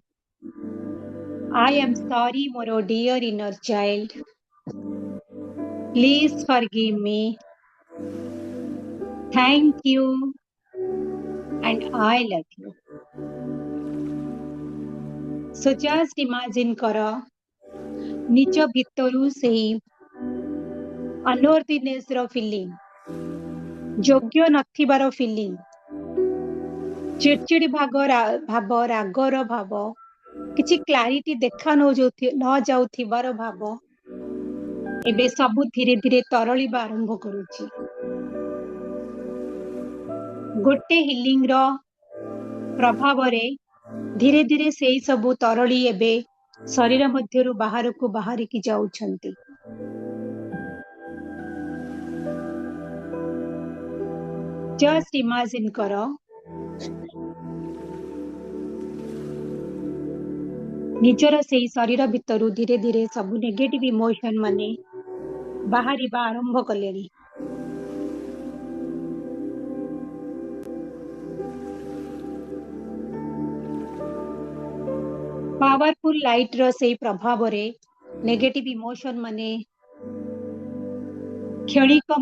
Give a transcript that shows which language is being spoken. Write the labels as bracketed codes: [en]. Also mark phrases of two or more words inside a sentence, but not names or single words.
[en] I am sorry, ମୋର dear inner child. Please forgive me. Thank you. And I love you. So just imagine [or] କର ନିଜ ଭିତରୁ ସେହି unworthiness ର feeling, ଯୋଗ୍ୟ ନଥିବାର feeling, ଚିଡଚିଡି ଭାବ, ରାଗର ଭାବ, କିଛି କ୍ଲାରିଟି ଦେଖା ନ ଯାଉଥିବାର ଭାବ ଏବେ ସବୁ ଧୀରେ ଧୀରେ ତରଳିବା ଆରମ୍ଭ କରୁଛି. ଗୋଟେ ହିଲିଂ ର ପ୍ରଭାବରେ ଧୀରେ ଧୀରେ ସେଇ ସବୁ ତରଳି ଏବେ ଶରୀର ମଧ୍ୟରୁ ବାହାରକୁ ବାହାରିକି ଯାଉଛନ୍ତି. [en] Just imagine [or] କର ନିଜର ସେଇ ଶରୀର ଭିତରୁ ଧୀରେ ଧୀରେ ସବୁ [en] negative emotion [or] ମାନେ ବାହାରିବା ଆରମ୍ଭ କଲେଣି. [en] powerful light [or] ର ସେଇ ପ୍ରଭାବରେ [en] negative emotion [or] ମାନେ କ୍ଷଣିକ